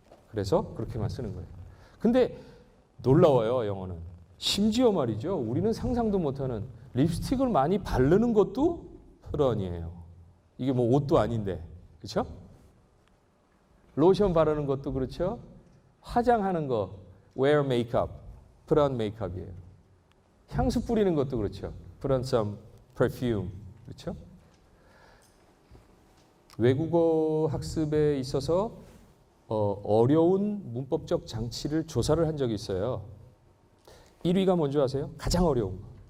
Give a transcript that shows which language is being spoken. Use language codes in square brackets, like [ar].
[ko] 그래서 그렇게만 쓰는 거예요. 근데 놀라워요, 영어는. 심지어 말이죠. 우리는 상상도 못하는 립스틱을 많이 바르는 것도 [en] put on [ko] 이에요. 이게 뭐 옷도 아닌데. 그렇죠? 로션 바르는 것도 그렇죠? 화장하는 거 [en] wear makeup, put on makeup [ko] 이에요. 향수 뿌리는 것도 그렇죠. [en] put on some perfume. [ko] 그렇죠? 외국어 학습에 있어서 어려운 문법적 장치를 조사를 한 적이 있어요. 1위가 뭔지 아세요? 가장 어려운 거.